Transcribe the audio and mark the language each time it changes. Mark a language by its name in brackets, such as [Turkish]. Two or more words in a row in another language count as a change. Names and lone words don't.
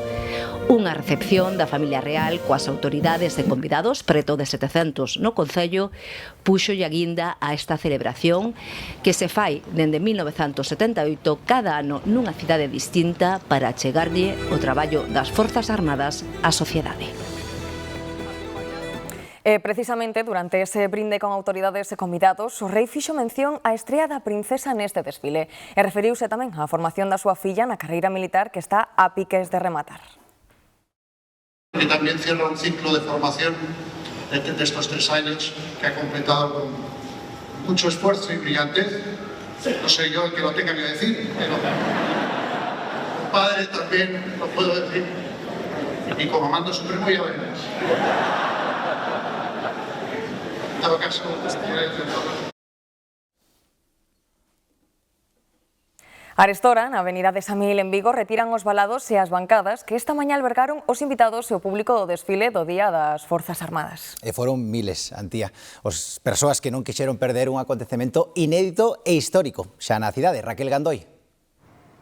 [Galician] Unha recepción da familia real coas autoridades e convidados, preto de 700 no Concello, puxolle a guinda a esta celebración que se fai dende 1978 cada ano nunha cidade distinta para achegarlle o traballo das Forzas Armadas á sociedade. Precisamente durante ese brinde con autoridades e convidados, o rei fixo mención á estrea da princesa neste desfile e referiuse tamén á formación da súa filla na carreira militar que está a piques de rematar. [Spanish] Que también cierra un ciclo de formación de estos 3 años que ha completado con mucho esfuerzo y brillantez. No soy yo el que lo tenga que decir, pero como padre también lo puedo decir. Y como mando supremo ya veremos. En todo caso, [Galician] Arestora, na avenida de Samil en Vigo, retiran os valados e as bancadas que esta mañá albergaron os invitados e o público do desfile do Día das Forzas Armadas. E foron miles, Antía, as persoas que non quixeron perder un acontecemento inédito e histórico xa na cidade.